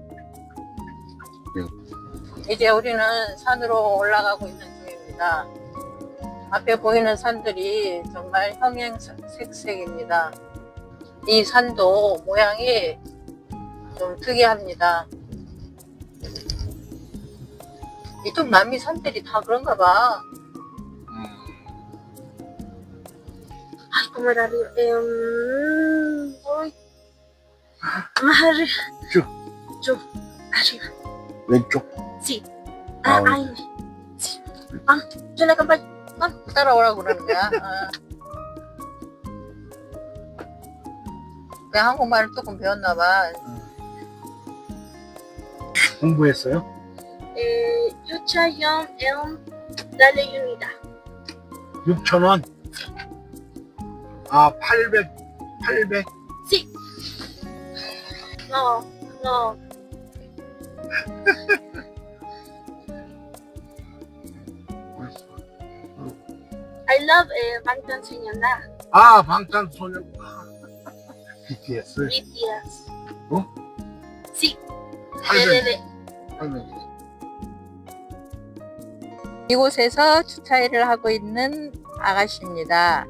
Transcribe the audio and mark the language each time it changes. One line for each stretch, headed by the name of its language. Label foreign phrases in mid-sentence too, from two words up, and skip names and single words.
Korean: 이제 우리는 산으로 올라가고 있는 중입니다. 앞에 보이는 산들이 정말 형형색색입니다. 이 산도 모양이 좀 특이합니다. 이쪽 남미 산들이 다 그런가 봐.
Spanish: Ay, como era arriba. Uy. Más arriba. Yo. Arriba.
Korean: 왼쪽.
Spanish: Sí. Ah, Ay. Sí. Yo le acompaño.
Korean: 따라오라고 그러는 거야. 내가 한국말을 조금 배웠나 봐. 공부했어요? 유차형 엠 달래입니다. 6,000원. 아, 800.
Spanish: Sí. No.
English: I love 방탄소년단.
Korean: 아, 방탄소년. BTS. BTS. 어?
Spanish: Sí. 800.
Korean: 이곳에서 주차일을 하고 있는 아가씨입니다.